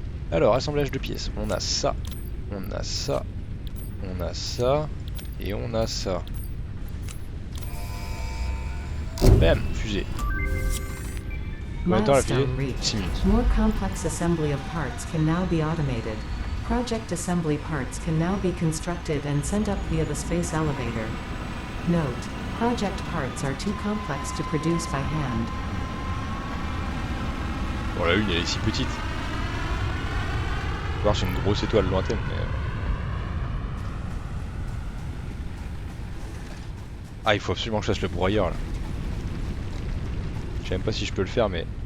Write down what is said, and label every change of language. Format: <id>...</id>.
<fr>Alors, assemblage de pièces. On a ça. On a ça. On a ça. Et on a ça. Bam, fusée. Combien de temps la fusée?</fr> <en>Milestone reached.</en> <fr>6 minutes.</fr> <en>More complex assembly of parts can now be automated. Project assembly parts can now be constructed and sent up via the space elevator. Note: project parts are too complex to produce by hand.</en> <fr>Bon, la lune elle est si petite. Voir c'est une grosse étoile lointaine, mais... Ah, il faut absolument que je fasse le broyeur là. Je sais même pas si je peux le faire, mais...</fr>